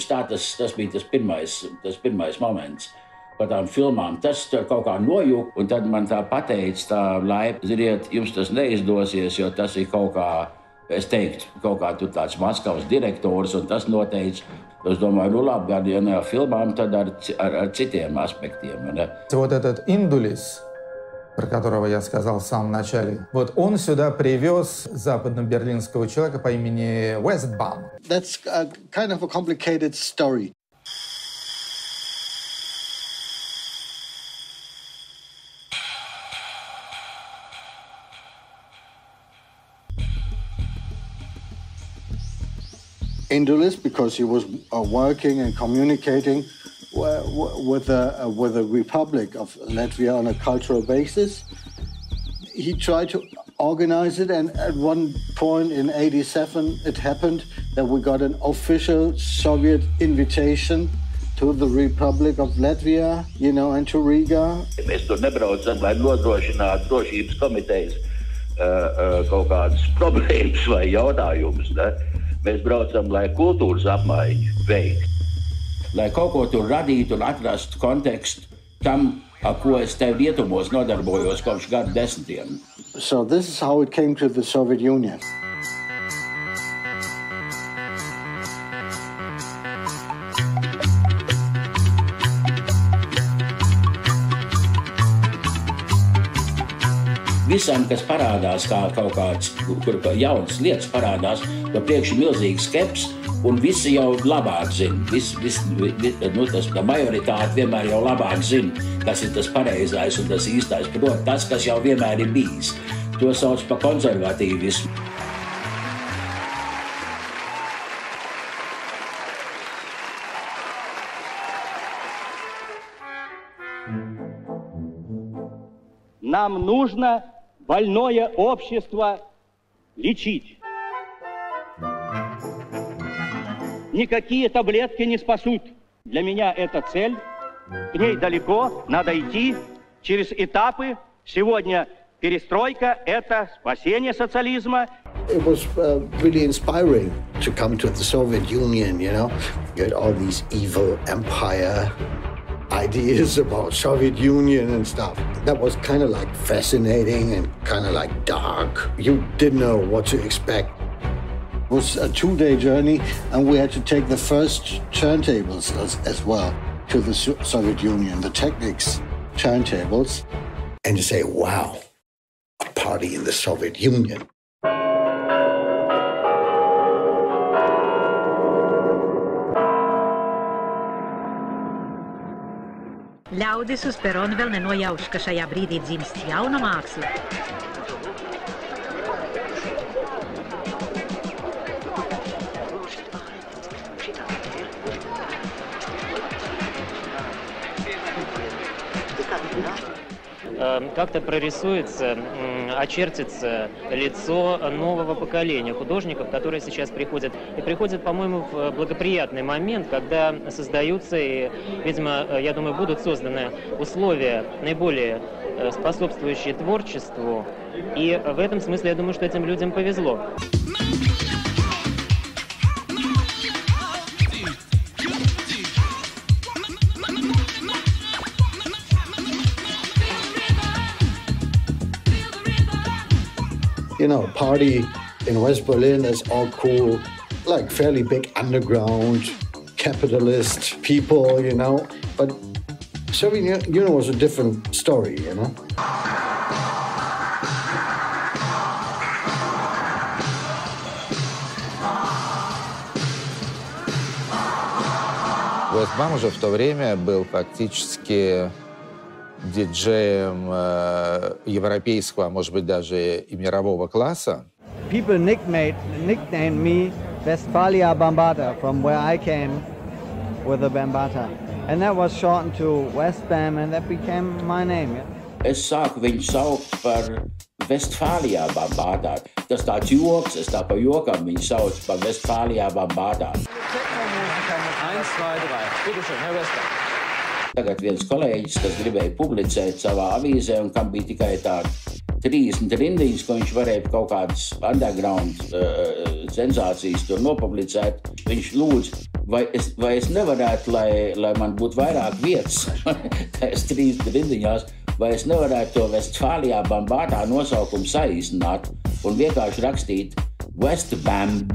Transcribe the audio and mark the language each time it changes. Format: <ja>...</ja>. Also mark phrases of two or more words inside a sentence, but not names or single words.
<lv>Tā tas bija tas pirmais moments par tām filmām. Tas kaut kā nojuka, un tad man tā pateica, tā laipni, ziniet, jums tas neizdosies, jo tas ir kaut kā, es teiktu, kaut kā tur tāds Maskavas direktors, un tas noteica. Es</lv> <ru>думаю, ну</ru> <lv>labi, ja ne ar filmām, tad ar citiem аспектiem. Ne?</lv> <ru>Вот этот Индулис, про которого я сказал в самом начале, вот он сюда привез западно-берлинского человека по имени Westbaum.</ru> <en>That's kind of a complicated story. Indulis, because he was working and communicating with the Republic of Latvia on a cultural basis. He tried to organize it, and at one point in '87 it happened that we got an official Soviet invitation to the Republic of Latvia, you know, and to Riga.</en> <lv>Mēs tur nebraucam, lai nodrošinātu drošības komitejas kaut kādas problēmas vai jautājumus. Ne? Mēs braucam, lai kultūras apmaiņu veikt. Lai kaut ko tur radītu un atrastu kontekstu tam, ar ko es te rietumos nodarbojos kopš gadu desmitiem.</lv> <en>So this is how it came to the Soviet Union.</en> <lv>Visam, kas parādās kā kaut kāds, kur jaunas lietas parādās, pa priekšu milzīgs skeps, un visi jau labāk zina. Tā majoritāte vienmēr jau labāk zina, kas ir tas pareizais un tas īstais. Protams, tas, kas jau vienmēr ir bijis. To sauc par konservatīvismu.</lv> <ru>Нам нужно больное общество лечить. Никакие таблетки не спасут. Для меня это цель, К ней далеко, надо идти через этапы. Сегодня перестройка – это спасение социализма.</ru> <en>It was really inspiring to come to the Soviet Union, you know. You had all these evil empire ideas about Soviet Union and stuff. That was kind of like fascinating and kind of like dark. You didn't know what to expect. It was a 2-day journey, and we had to take the first turntables as well to the Soviet Union, the Technics turntables. And you say, wow, a party in the Soviet Union.</en> <lv>Ļaudis uz peronu vēl nenojauš, ka šajā brīdī dzimst jauna māksla.</lv> <ru>Как-то прорисуется, очертится лицо нового поколения художников, которые сейчас приходят. И приходят, по-моему, в благоприятный момент, когда создаются и, видимо, я думаю, будут созданы условия, наиболее способствующие творчеству. И в этом смысле я думаю, что этим людям повезло.</ru> <en>You know, party in West Berlin is all cool, like fairly big underground, capitalist people, you know. But Soviet Union was a different story, you know.</en> <ru>Вестбам уже в то время был фактически диджеем европейского, а может быть даже и мирового класса.</ru> <en>People nicknamed me Westphalia Bambata from where I came with the Bambata. And that was shortened to Westbam and that became my name.</en> <lv>Es sāku viņu saukt par Westphalia Bambata. Tas tāds joks, es tā pa jokam viņu sauc par Westphalia Bambata. 1, 2, 3.</lv> <de>Bitte schön, Herr Westbam.</de> <lv>Tagad viens kolēģis, kas gribēja publicēt savā avīzē un kam bija tikai tā 30 rindiņas, ko viņš varēja kaut kādas underground sensācijas tur nopublicēt, viņš lūdz, vai es nevarētu, lai man būtu vairāk vietas, tajās 30 rindiņās, vai es nevarētu to Westphalia Bambata nosaukumu saīsināt un vienkārši rakstīt Westbamb.</lv>